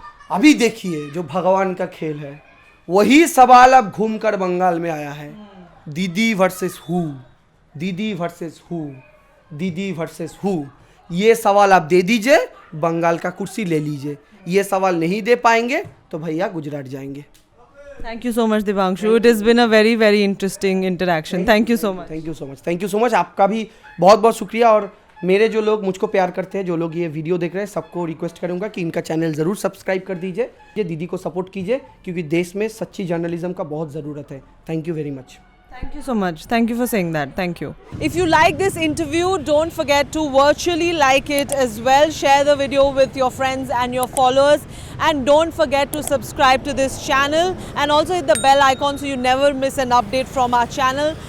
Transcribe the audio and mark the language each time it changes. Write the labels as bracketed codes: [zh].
[hi] अभी देखिए जो भगवान का खेल है, वही सवाल अब घूमकर बंगाल में आया है, दीदी वर्सेस हु, दीदी वर्सेस हु, दीदी वर्सेस हु। ये सवाल आप दे दीजिए, बंगाल का कुर्सी ले लीजिए। ये सवाल नहीं दे पाएंगे तो भैया गुजरात जाएंगे। [en] Thank you so much, Devanshu. It has been a very, very interesting interaction. Thank you so much. Thank you so much, thank you so much. [hi] आपका भी बहुत बहुत शुक्रिया। और मेरे जो लोग मुझको प्यार करते हैं, जो लोग ये वीडियो देख रहे हैं, सबको रिक्वेस्ट करूंगा कि इनका चैनल ज़रूर सब्सक्राइब कर दीजिए, ये दीदी को सपोर्ट कीजिए, क्योंकि देश में सच्ची जर्नलिज्म का बहुत ज़रूरत है। [en] Thank you very much. Thank you so much. Thank you for saying that. Thank you. If you like this interview, don't forget to virtually like it as well. Share the video with your friends and your followers. And don't forget to subscribe to this channel. And also hit the bell icon so you never miss an update from our channel.